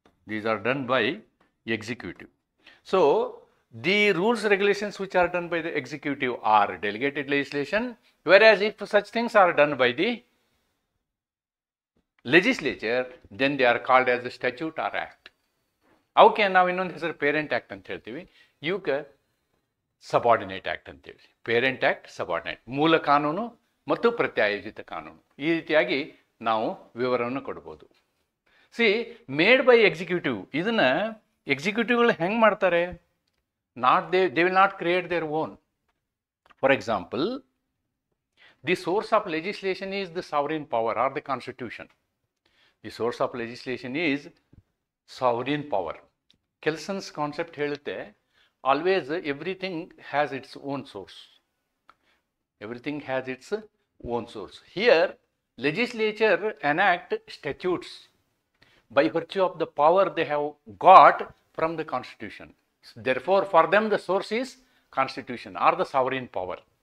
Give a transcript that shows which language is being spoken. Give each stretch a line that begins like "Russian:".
English: These are done by executive. So the rules regulations which are done by the executive are delegated legislation, whereas if such things are done by the legislature, then they are called as a statute or act.
Kannada: ಅವಕ್ಕೆ ನಾವು ಇನ್ನೊಂದು ಹೆಸರು parent act ಅಂತ ಹೇಳ್ತೀವಿ, ಇವಕ್ಕೆ subordinate act ಅಂತೇಳಿ. Parent act, subordinate, ಮೂಲ ಕಾನೂನು ಮತ್ತು ಪ್ರತ್ಯಾಯೋಜಿತ ಕಾನೂನು, ಈ ರೀತಿಯಾಗಿ ನಾವು ವಿವರವನ್ನು ಕೊಡ್ಬೋದು.
English: made by executive,
Kannada: ಇದನ್ನು ಎಕ್ಸಿಕ್ಯೂಟಿವ್ಗಳು ಹೆಂಗೆ ಮಾಡ್ತಾರೆ?
English: They will not create their own. For example, the source of legislation is the sovereign power or the constitution. The source of legislation is sovereign power. Kelsen's concept
Kannada: ಹೇಳುತ್ತೆ,
English: Always everything has its own source. Everything has its own source. Here, legislature enact statutes by virtue of the power they have got from the constitution. Therefore, for them the source is constitution or the sovereign power.